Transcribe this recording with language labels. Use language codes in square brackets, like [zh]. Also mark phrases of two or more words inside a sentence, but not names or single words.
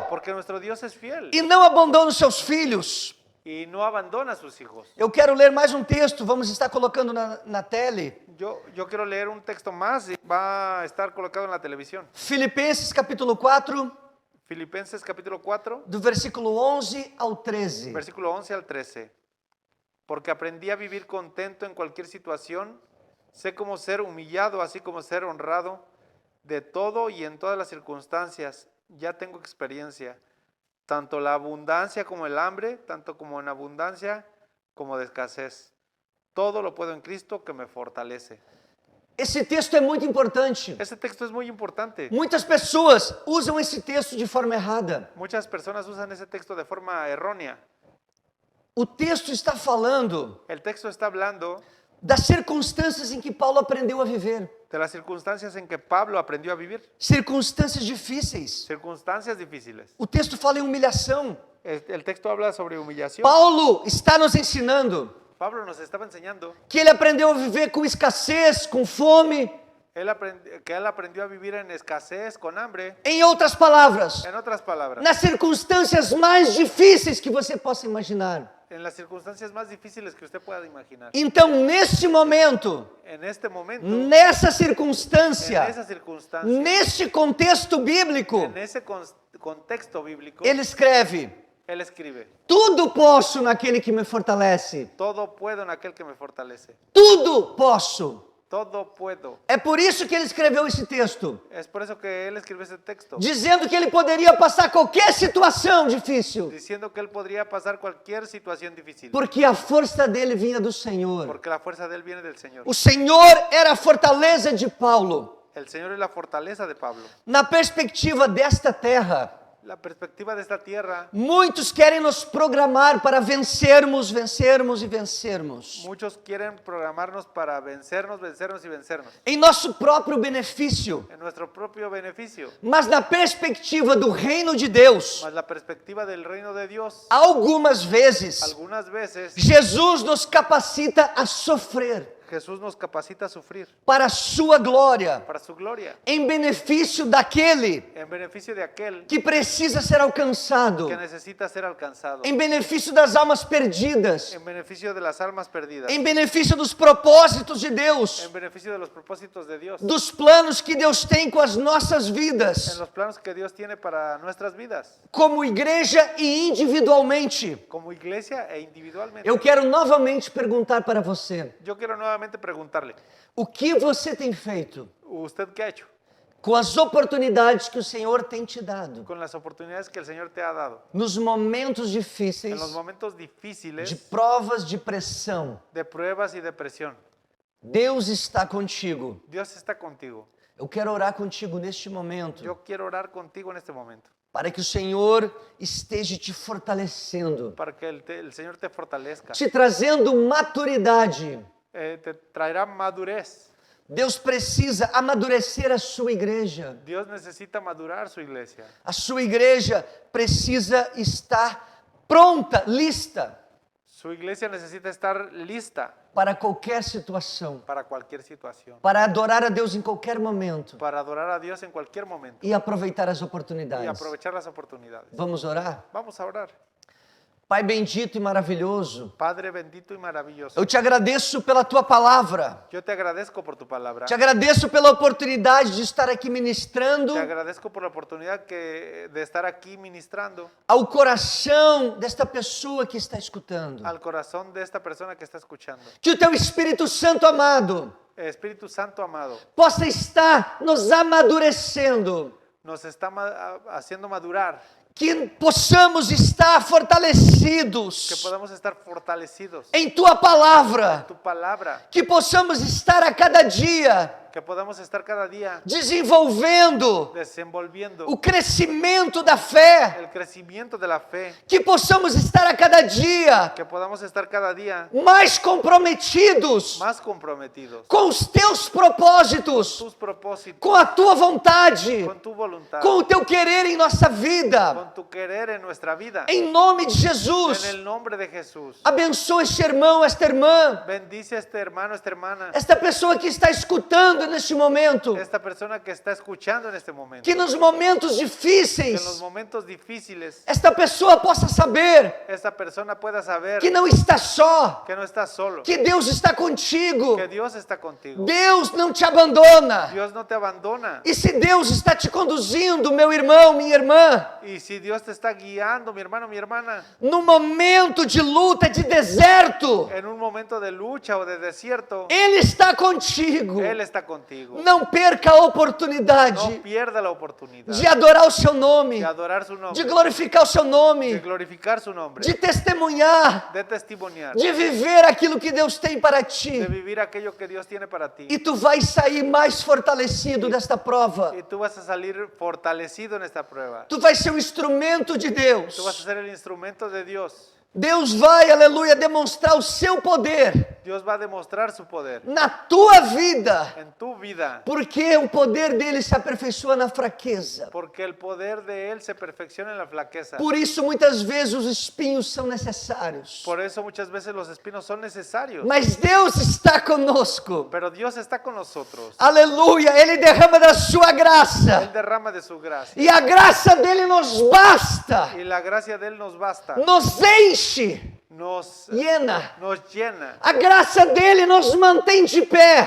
[es] Porque nuestro Dios es fiel [pt] e não abandona os seus filhos. [es] y no abandona a sus hijos. [pt] Eu quero ler mais um texto, vamos estar colocando na tele. [es] Yo quiero leer un texto más y va a estar colocado en la televisión. [pt] Filipenses capítulo 4, [es] Filipenses capítulo 4, [pt] do versículo 11 ao 13. [es] versículo 11 al 13. Porque aprendí a vivir contento en cualquier situación, sé cómo ser humillado, así como ser honrado, de todo y en todas las circunstancias. Ya tengo experiencia, tanto la abundancia como el hambre, tanto como en abundancia como de escasez. Todo lo puedo en Cristo que me fortalece. [pt] Esse texto é muito importante. [es] Este texto es muy importante. [pt] Muitas pessoas usam esse texto de forma errada. [es] Muchas personas usan ese texto de forma errónea. [pt] O texto está falando [es] El texto está hablando [pt] das circunstâncias em que Paulo aprendeu a viver. [es] de las circunstancias en que Pablo aprendió a vivir. [pt] Circunstâncias difíceis. [es] Circunstancias difíciles. [pt] O texto fala em humilhação. [es] El texto habla sobre humillación. [pt] Paulo está nos ensinando [es] Pablo nos estaba enseñando [pt] que ele aprendeu a viver com escassez, com fome. [es] que él aprendió a vivir en escasez, con hambre. [pt] Em outras palavras, [es] En otras palabras, [pt] nas circunstâncias mais difíceis que você possa imaginar. [es] en las circunstancias más difíciles que usted pueda imaginar. [pt] Então, neste momento, [es] En este momento, [pt] nessa [es] en [pt] circunstância, [es] esa circunstancia, [pt] neste contexto bíblico, [es] en ese contexto bíblico, [pt] ele escreve: [es] él escribe: [pt] tudo posso naquele que me fortalece. [es] todo puedo en aquel que me fortalece. [pt] Tudo posso. [es] Todo puedo. [pt] É por isso que ele escreveu esse texto, [es] Es por eso que él escribe ese texto, [pt] dizendo que ele poderia passar qualquer situação difícil, [es] diciendo que él podría pasar cualquier situación difícil, [pt] porque a força dele vinha do Senhor. [es] porque la fuerza de él viene del Señor. [pt] O Senhor era a fortaleza de Paulo. [es] El Señor es la fortaleza de Pablo. [pt] Na perspectiva desta terra, [es] La perspectiva de esta tierra, [pt] muitos querem nos programar para vencermos, vencermos e vencermos, [es] muchos quieren programarnos para vencernos, vencernos y vencernos, [pt] em nosso próprio benefício. [es] en nuestro propio beneficio. [pt] Mas na perspectiva do reino de Deus, [es] Mas la perspectiva del reino de Dios, [pt] algumas vezes, [es] algunas veces [pt] Jesus nos capacita a sofrer. [es] Jesús nos capacita a sufrir [pt] para a sua glória, [es] para su gloria, [pt] em benefício daquele [es] en beneficio de aquel [pt] que precisa ser alcançado, [es] que necesita ser alcanzado, [pt] em benefício das almas perdidas, [es] en beneficio de las almas perdidas, [pt] em benefício dos propósitos de Deus, [es] en beneficio de los propósitos de Dios, [pt] dos planos que Deus tem com as nossas [es] en [pt] vidas, [es] los planos que Dios tiene para nuestras vidas, [pt] como igreja e individualmente. [es] como iglesia e individualmente. [pt] Eu quero novamente perguntar para você: [es] Yo quiero nuevamente preguntarle, [pt] o que você tem feito [es] ¿usted qué ha hecho [pt] com as oportunidades que o Senhor tem te dado [es] con las oportunidades que el Señor te ha dado [pt] nos momentos [es] en [pt] difíceis, [es] los momentos de difíciles [pt] provas, de pressão? [es] de pruebas y de presión? [pt] Deus está contigo. [es] Dios está contigo. [pt] Eu quero orar contigo neste momento, [es] Yo quiero orar contigo en este momento [pt] para que o Senhor esteja te fortalecendo, [es] para que el Señor te fortalezca, [pt] te trazendo maturidade. [es] te traerá madurez. [pt] Deus precisa amadurecer a sua igreja. [es] Dios necesita madurar su iglesia. [pt] A sua igreja precisa estar pronta, [es] lista Su iglesia necesita estar lista [pt] para qualquer situação, [es] para cualquier situación, [pt] para adorar a Deus em qualquer momento [es] para adorar a Dios en cualquier momento [pt] e aproveitar as [es] y [pt] oportunidades. [es] aprovechar las oportunidades. [pt] Vamos orar? [es] Vamos a orar. [pt] Pai bendito e maravilhoso, [es] Padre bendito y maravilloso, [pt] eu te agradeço pela tua palavra. [es] yo te agradezco por tu palabra. [pt] Te agradeço pela oportunidade de estar aqui ministrando [es] Te agradezco por la oportunidad de estar aquí ministrando [pt] ao coração desta pessoa que está escutando. [es] al corazón de esta persona que está escuchando. [pt] Que o teu Espírito Santo amado [es] Espíritu Santo amado, [pt] possa estar nos amadurecendo, [es] nos está haciendo madurar, [pt] que possamos estar [es] que [pt] fortalecidos [es] podamos estar fortalecidos [pt] em tua palavra, [es] tu palabra, [pt] que possamos estar a cada dia [es] que podamos estar cada día [pt] desenvolvendo [es] desenvolviendo [pt] o crescimento da fé, [es] el crecimiento de la fe, [pt] que possamos estar a cada dia [es] que podamos estar cada día [pt] mais comprometidos [es] más comprometidos [pt] com os teus propósitos, [es] tus propósitos, [pt] com a tua vontade, [es] con tu voluntad, [pt] com o teu querer em nossa vida. [es] con tu querer en nuestra vida. [pt] Em nome de [es] En [pt] Jesus, [es] el nombre de Jesús. [pt] abençoa este irmão, esta irmã, [es] Bendice a este hermano, esta hermana, [pt] esta pessoa que está escutando neste momento, [es] esta persona que está escuchando en este momento. [pt] que nos momentos [es] Que en los [pt] difíceis, [es] momentos difíciles [pt] esta pessoa possa saber [es] esta persona pueda saber [pt] que não está só, [es] que no estás solo, [pt] que Deus está contigo, [es] que Dios está contigo. [pt] Deus não te abandona. [es] Dios no te abandona. [pt] E se Deus está te conduzindo, meu irmão, minha irmã, [es] Y si Dios te está guiando, mi hermano, mi hermana, [pt] num momento de luta, de deserto, [es] en un momento de lucha o de desierto, [pt] Ele está contigo. [es] Él está contigo. [pt] Não perca a [es] No [pt] oportunidade [es] pierda la oportunidad [pt] de adorar o seu nome, [es] de adorar su de nombre, [pt] glorificar o seu [es] de [pt] nome, [es] glorificar su nombre, [pt] de testemunhar, [es] de testimoniar, [pt] de viver aquilo que Deus tem para [es] de [pt] ti. [es] vivir aquello que Dios tiene para ti. [pt] E tu vais sair mais fortalecido desta prova. [es] Y tú vas a salir fortalecido en esta prueba. [pt] Tu vais ser um instrumento de Deus. [es] Tú vas a ser el instrumento de Dios. [pt] Deus vai, aleluia, demonstrar o seu poder [es] Dios va a demostrar su poder [pt] na tua vida, [es] en tu vida, [pt] porque o poder dele se aperfeiçoa na fraqueza. [es] porque el poder de Él se perfecciona en la flaqueza. [pt] Por isso, muitas vezes, os espinhos são necessários. [es] Por eso muchas veces los espinos son necesarios. [pt] Mas Deus está conosco. [es] Pero Dios está con nosotros. [pt] Aleluia, Ele derrama da sua [es] Él [pt] graça. [es] derrama de su gracia. [pt] E a graça dele nos basta, [es] Y la gracia de Él nos basta. [pt] nos enche, [es] Nos llena. llena. [pt] A graça dele nos mantém de pé,